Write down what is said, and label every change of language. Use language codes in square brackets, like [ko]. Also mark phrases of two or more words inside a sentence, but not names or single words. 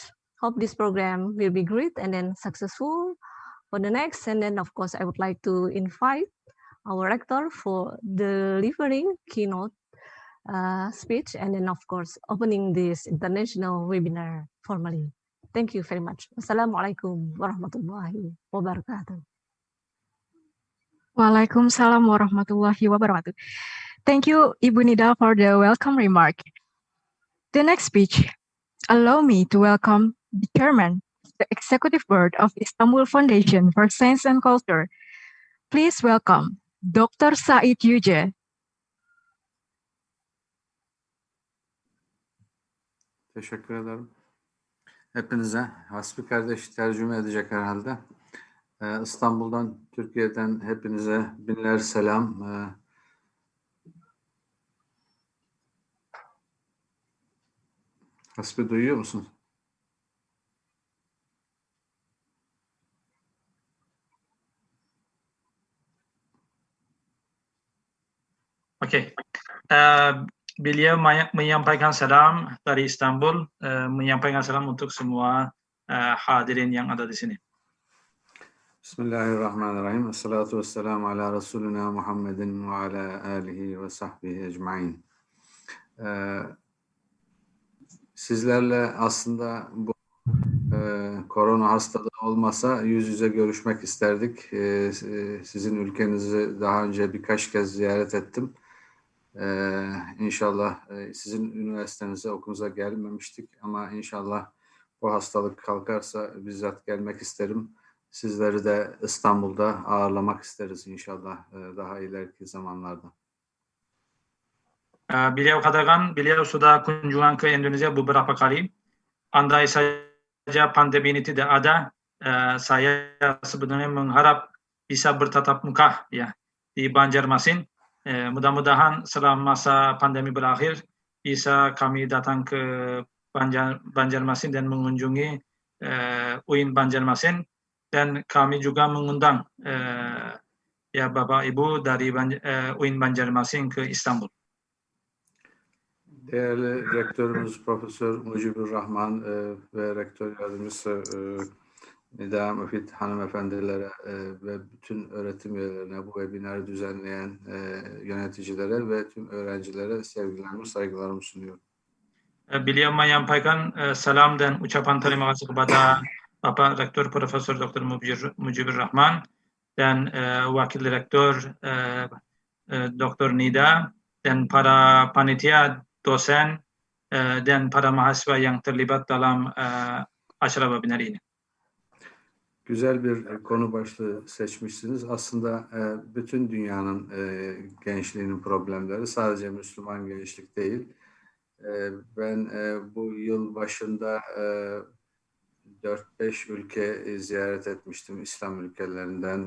[en] Hope this program will be great and then successful for the next. And then of course I would like to invite our rector for delivering keynote speech, and then of course opening this international webinar formally. Thank you very much. [ar] والسلام عليكم ورحمة الله وبركاته. وعليكم السلام ورحمة الله وبركاته. [en] Thank you, Ibu Nida, for the welcome remark. The next speech, allow me to welcome the Chairman, the Executive Board of Istanbul Foundation for Science and Culture. Please welcome Dr. Said Yüce. [tr] Teşekkür ederim. Hepinize hasbikardeş tercüme edecek herhalde. İstanbul'dan, Türkiye'den hepinize binler selam. Hasbi duyuyor musun? [id] Oke. Beliau menyampaikan salam dari Istanbul, menyampaikan salam untuk semua hadirin yang ada di sini. [ar] Bismillahirrahmanirrahim. والصلاة والسلام على رسولنا محمد وعلى آله وصحبه أجمعين. [tr] Sizlerle aslında bu korona hastalığı olmasa yüz yüze görüşmek isterdik. Sizin ülkenizi daha önce birkaç kez ziyaret ettim. İnşallah sizin üniversitenize, okulunuza gelmemiştik ama inşallah bu hastalık kalkarsa bizzat gelmek isterim. Sizleri de İstanbul'da ağırlamak isteriz inşallah daha ileriki zamanlarda. [id] Beliau katakan beliau sudah kunjungan ke Indonesia beberapa kali. Andai saja pandemi ini tidak ada, saya sebenarnya mengharap bisa bertatap muka ya di Banjarmasin. Mudah-mudahan selama masa pandemi berakhir bisa kami datang ke Banjarmasin dan mengunjungi UIN Banjarmasin, dan kami juga mengundang ya Bapak Ibu dari UIN Banjarmasin ke İstanbul. [tr] Değerli rektörümüz Profesör Mujiburrahman ve rektör yardımcısı Nida, Mufidah hanımefendilere ve bütün öğretim üyelerine, bu webinarı düzenleyen yöneticilere ve tüm öğrencilere sevgilerimi, saygılarımı sunuyorum. [id] Beliau menyampaikan salam dan ucapan terima kasih kepada Bapak Rektor Profesor Dr. Mujiburrahman dan Wakil Rektor Dr. Nida dan para panitia, dosen dan para mahasiswa yang terlibat dalam acara webinar ini. [tr] Güzel bir konu başlığı seçmişsiniz. Aslında bütün dünyanın gençliğinin problemleri, sadece Müslüman gençlik değil. Ben bu yıl başında 4-5 ülke ziyaret etmiştim İslam ülkelerinden.